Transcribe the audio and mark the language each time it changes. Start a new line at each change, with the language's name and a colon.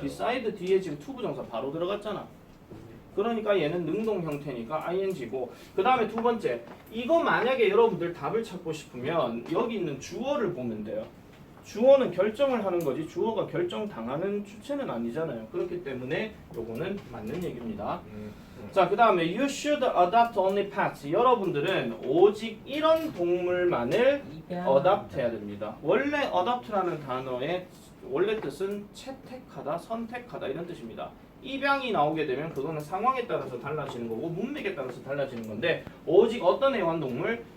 Korean: decide 뒤에 지금 to 부정사 바로 들어갔잖아. 그러니까 얘는 능동 형태니까 ing고 그 다음에 두 번째 이거 만약에 여러분들 답을 찾고 싶으면 여기 있는 주어를 보면 돼요. 주어는 결정을 하는 거지 주어가 결정당하는 주체는 아니잖아요. 그렇기 때문에 요거는 맞는 얘기입니다.
English: 자,
Korean: 그 다음에
English: you should adopt only pets.
Korean: 여러분들은 오직 이런 동물만을 adopt 해야 됩니다. 원래 adopt라는 단어의 원래 뜻은 채택하다, 선택하다 이런 뜻입니다. 입양이 나오게 되면 그거는 상황에 따라서 달라지는 거고 문맥에 따라서 달라지는 건데 오직 어떤 애완동물?